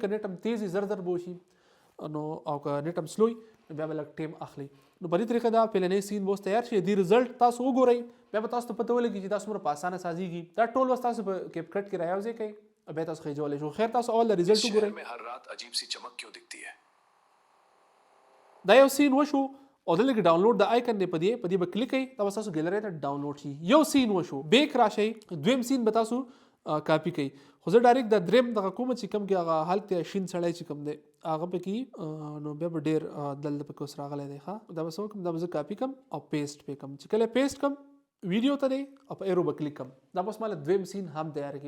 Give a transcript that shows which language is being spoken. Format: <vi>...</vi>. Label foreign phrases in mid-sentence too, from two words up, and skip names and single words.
<ps>که نیټ هم تیز زر بوشي نو او که نیټ هم سلوی بیا به لږ ټیم اخلي. نو په دې طریقه دا پهلنی سین به اوس تیار شي. دې ریزلټ تاسو وګورئ بیا به تاسو ته پته ولګي چې دا څومره په اسانه سازیږي. دا ټول اوس تاسو په کیپ کټ کې رايوځئ کوئ بیا تاسو خېجولی شو. خیر تاسو اول د ریزلټ وګورئ.</ps> <ur>میں ہر رات عجیب سی چمک کیوں دکھتی ہے</ur> <ps>دا یو سین وشو او دلته کې ډاونلوډ د آیکن دی په دې به کلیک کړئ دا به تاسو ګیلري ته ډاونلوډ شي یو سین وشو بیک راشئ دویم سین به تاسو کاپی کړئ خو زه ډایرکټ د دریم دغه کوم چې کوم کې هغه هلته شین سړی چې کوم دی هغه پکې نو بیا به ډېر دلته پکې اوس راغلی دی ښه دا به څه وکړم دا به زه کاپی کړم او پیسټ پې کړم چې کله پیسټ کړم ویډیو ته دی او په ایرو به کلیک کړم دا به اوس ماله دویم سین هم تیار کړي</ps>